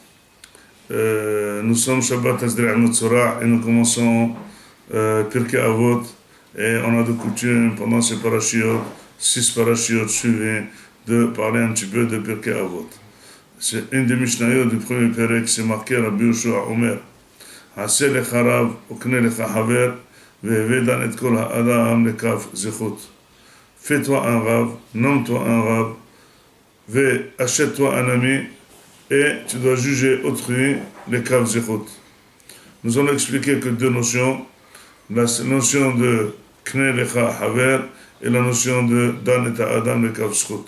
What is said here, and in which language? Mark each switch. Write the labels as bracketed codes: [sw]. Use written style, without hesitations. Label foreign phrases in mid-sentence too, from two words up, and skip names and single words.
[fr] Nous sommes Shabbat Asdri Tzora et nous commençons Pirkei Avot. Et on a de coutume pendant ces parachiotes, 6 parachiotes suivis, de parler un petit peu de Pirkei Avot. C'est une des Mishnayot du premier Perek, c'est marqué Rabbi Yoshua Omer. [he] עשה לך רב וקנה לך חבר והוי דן את כל האדם לכף זכות. [fr] Fais-toi un rav, nomme-toi un rav, achète-toi un ami, et tu dois juger autrui les [he] כף זכות. [fr] Nous allons expliquer que deux notions, la notion de [he] קנה לך חבר [fr] et la notion de [he] דן את האדם לכף זכות.